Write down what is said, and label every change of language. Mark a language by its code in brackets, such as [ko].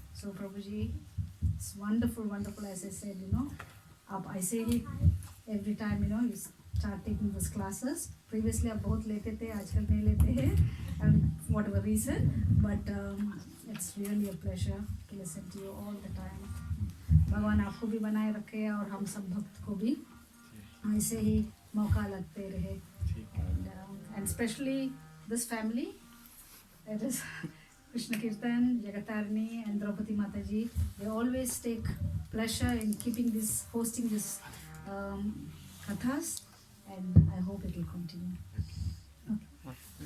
[en] So Prabhuji, it's wonderful, as I said, [hi] आप ऐसे ही [en] every time, you start taking these classes. Previously [hi] आप बहुत लेते थे, आजकल नहीं लेते हैं, [en] and whatever reason, but it's really a pleasure to listen to you all the time. [hi] भगवान आपको भी बनाए रखे और हम सब भक्त को भी ऐसे ही मौका लगते रहे. [en] And especially this family, that is Krishna Kirtan, Jagatarni and Draupadi Mataji, they always take pleasure in hosting this kathas, and I hope it will continue. Okay.